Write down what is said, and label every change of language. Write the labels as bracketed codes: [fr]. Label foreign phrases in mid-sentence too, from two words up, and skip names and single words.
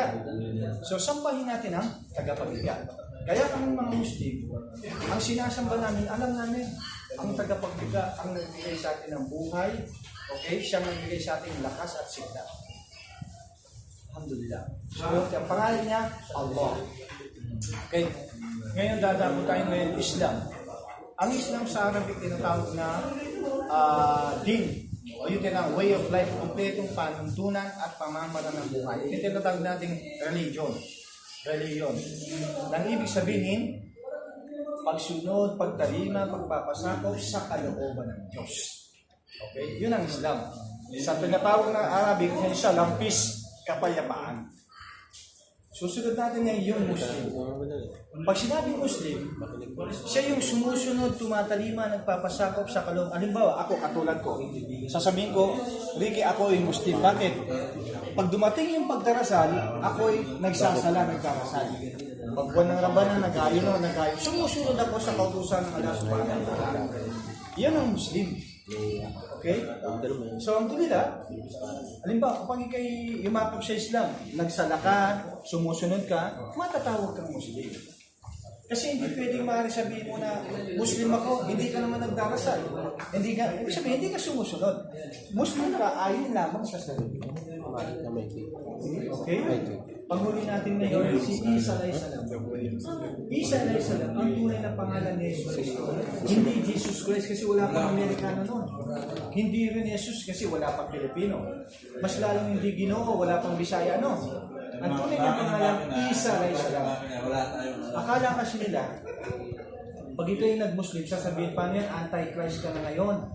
[tl] So, sambahin natin ang tagapaglikha. Kaya kami mga Muslim, ang sinasamba namin, alam namin, ang tagapaglikha, ang nagbigay sa atin ng buhay, okay, siyang nagbigay sa atin ng lakas at sigla. Alhamdulillah. So, ang pangalan niya, Allah. Okay. Ngayon, dadamo tayo ngayon, Islam. Ang Islam sa Arabic, tinatawag na din. O yung tinatawag, [en] way of life, [tl] kompletong panuntunan at pamamaraan ng buhay. Yung tinatawag natin religion. Religion. Nang ibig sabihin, pagsunod, pagtalima, pagpapasakop sa kalooban ng Diyos. Okay? Yun ang Islam. Sa tinatawag na Arabic, siya lampis, kapayapaan. Susunod natin ngayon yung Muslim. Pag sinabing Muslim, siya yung sumusunod, tumatalima, nagpapasakop sa kalooban. Halimbawa, ako, katulad ko, sasabihin ko, Ricky, ako yung Muslim. Bakit? Pag dumating yung pagdarasal, ako'y nagsasala, nagdarasal. Pag buwan ng Rabanan, nag-ayo. Sumusunod ako sa kautusan ng Allah [ar] سبحانه وتعالى. [tl] Yan ang Muslim. Okay? So, alhamdulillah, halimbawa, kapag ikay yumakap sa Islam, nagsala ka, sumusunod ka, matatawag kang Muslim. Kasi hindi pwedeng maaari sabihin mo na Muslim ako, hindi ka naman nagdarasal. Hindi ka sumusunod. Muslim ka, ayon lamang sa sarili mo. Okay? Panghuli natin ngayon si Isa [ar] عليه السلام. عيسى عليه السلام, [tl] ang tunay na pangalan ni Jesus Cristo. Hindi Jesus Christ kasi wala pang Amerikano noon. Hindi rin Jesus kasi wala pang Pilipino. Mas lalong hindi Ginoo, wala pang Bisaya noon. Ang tunay na pangalan, Isa [ar] عليه السلام. [tl] Akala kasi nila, pag ito yung nag-Muslim, sasabihin pa niyan, anti-Christ ka na ngayon.